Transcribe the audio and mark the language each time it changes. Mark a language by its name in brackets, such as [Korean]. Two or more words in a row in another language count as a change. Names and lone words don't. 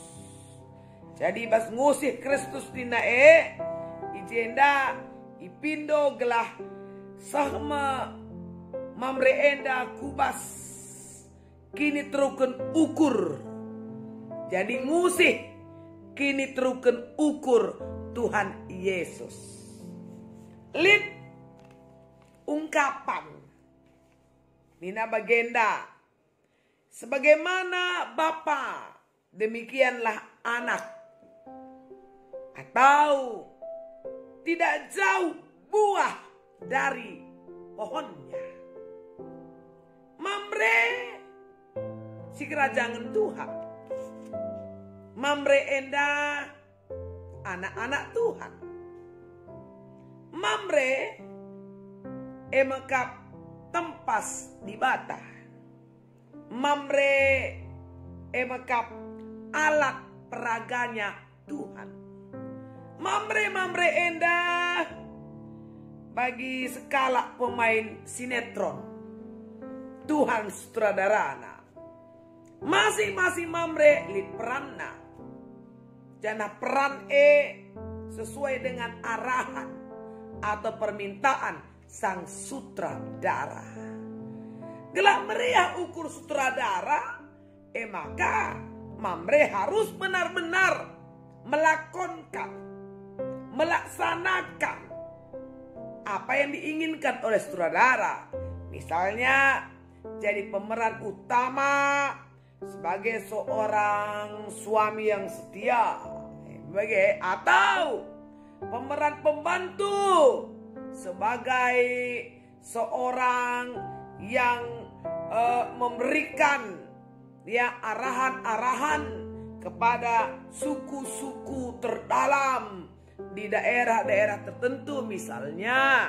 [Batak Karo] Jadi bas ngusih Kristus dina ijenda ipindo gelah sahma Mamre enda kubas kini teruken ukur. Jadi ngusih kini teruken ukur Tuhan Yesus. Lid ungkapan Nina bagenda [Indonesian] sebagaimana Bapa demikianlah anak, atau tidak jauh buah dari pohonnya. [Batak Karo] Mamre si kerajaan Tuhan. Mamre enda anak-anak Tuhan. Mamre emekap tempas di bata. Mamre emekap [Indonesian] alat peraganya Tuhan. [Batak Karo] Mamre endah bagi skala pemain sinetron. Tuhan sutradarana. Masing-masing mamre li peranna. [Indonesian] Jana peran sesuai dengan arahan atau permintaan sang sutradara. [Batak Karo] Gelak meriah ukur sutradara, [Indonesian] maka mamre harus benar-benar melaksanakan apa yang diinginkan oleh sutradara. Misalnya jadi pemeran utama sebagai seorang suami yang setia, atau pemeran pembantu sebagai seorang yang memberikan arahan-arahan kepada suku-suku terdalam di daerah-daerah tertentu misalnya.